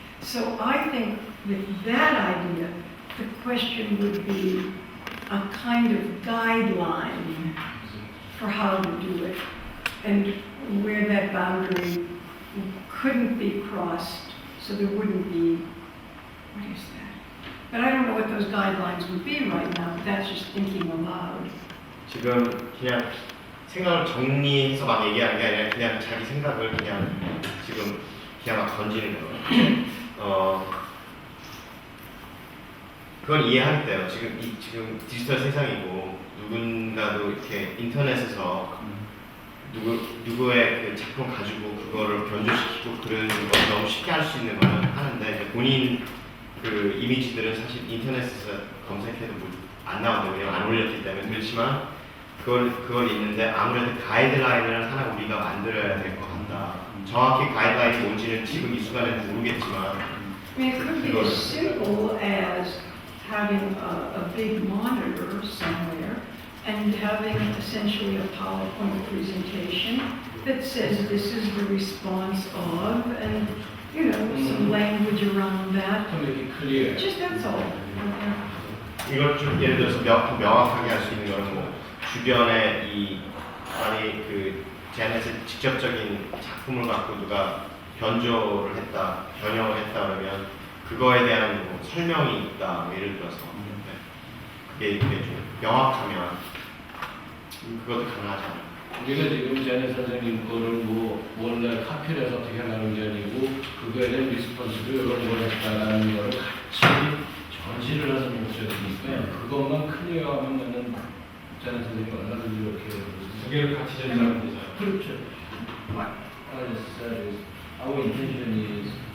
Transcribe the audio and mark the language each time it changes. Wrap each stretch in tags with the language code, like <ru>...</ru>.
<en>So I think with that idea, the question would be a kind of guideline for how to do it, and where that boundary couldn't be crossed, so there wouldn't be, what is that? But I don't know what those guidelines would be right now, but that's just thinking aloud.</en> <ko>지금 그냥 생각을 정리해서 막 얘기하는 게 아니라 그냥 자기 생각을 그냥 지금 그냥 막 던지는 거예요. 그건 이해하겠대요. 지금 디지털 세상이고 누군가도 이렇게 인터넷에서 누구의 그 작품 가지고 그거를 변조시키고 그러는 건 너무 쉽게 할 수 있는 거는 하는데 본인 그 이미지들은 사실 인터넷에서 검색해도 안 나오거든요. 왜냐면 안 올렸기 때문에. 그렇지만 그걸 있는데 아무래도 가이드라인을 하나 우리가 만들어야 될 것 같다. 정확히 가이드라인이 뭔지는 지금 이 순간에는 모르겠지만</ko> <en>I mean, it could be as simple as having a big monitor somewhere and having essentially a PowerPoint presentation that says this is the response of, and some language around that.</en> <ko>좀 이렇게 클리어.</ko> <en>Just that's all.</en> <ko>이걸 좀 예를 들어서 명확하게 할 수 있는 거는 뭐 주변에 만약에 그 제안에서 직접적인 작품을 갖고 누가 변조를 했다, 변형을 했다 그러면 그거에 대한 뭐 설명이 있다, 뭐 예를 들어서 그게 좀 명확하면 그것도 가능하지 않을까. 우리가 지금 제네 선생님 거를 원래 카피를 해서 어떻게 하는 게 아니고 그거에 대한 리스폰스도 이런 걸 했다라는 거를 같이 전시를 하는 목적이니까 그것만 클리어하면 나는 제네 선생님이 얼마든지 이렇게 두 개를 같이 전달하면 되죠. 그렇죠.</ko> <en>What I just said is our intention is</en>